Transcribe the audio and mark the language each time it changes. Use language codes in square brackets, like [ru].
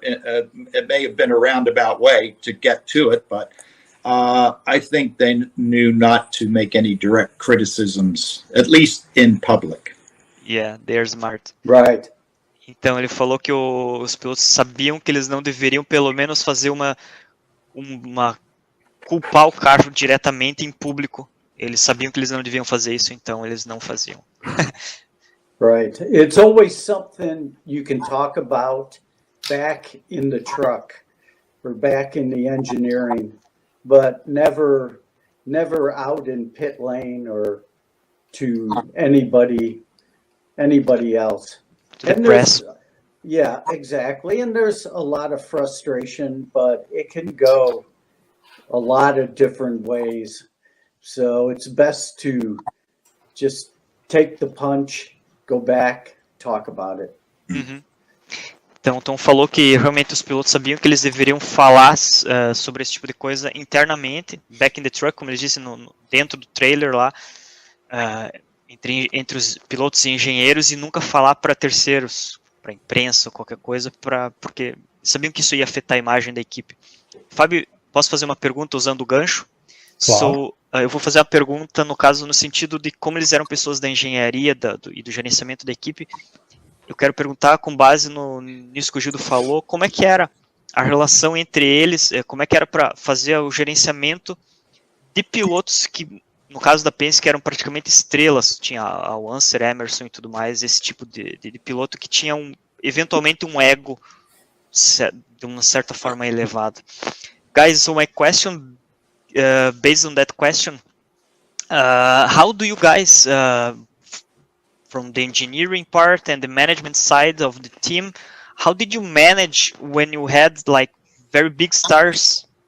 [en] It may have been a roundabout way to get to it, but I think they knew not to make any direct criticisms, at least in public. Yeah, they're smart. Right. [pt] Então ele falou que os pilotos sabiam que eles não deveriam pelo menos fazer uma culpar o carro diretamente em público. Eles sabiam que eles não deviam fazer isso, então eles não faziam. [en] Right. It's always something you can talk about back in the truck or back in the engineering, but never out in pit lane or to anybody else. To the press. Yeah, exactly. And there's a lot of frustration, but it can go a lot of different ways. So it's best to just take the punch, go back, talk about it. Uhum. [pt] Então, Tom falou que realmente os pilotos sabiam que eles deveriam falar sobre esse tipo de coisa internamente, [en] back in the truck, [pt] como ele disse, dentro do trailer lá, entre os pilotos e engenheiros, e nunca falar para terceiros, para imprensa ou qualquer coisa, porque sabiam que isso ia afetar a imagem da equipe. Fábio, posso fazer uma pergunta usando o gancho? Claro. Eu vou fazer a pergunta, no caso, no sentido de como eles eram pessoas da engenharia e do gerenciamento da equipe. Eu quero perguntar, com base nisso que o Gildo falou, como é que era a relação entre eles, como é que era para fazer o gerenciamento de pilotos que, no caso da Penske, eram praticamente estrelas. Tinha a Wanser, Emerson e tudo mais, esse tipo de piloto que tinha eventualmente um ego de uma certa forma elevado. [en] Guys, so my question, based on that question, how do you guys, from the engineering part and the management side of the team, how did you manage when you had like very big stars?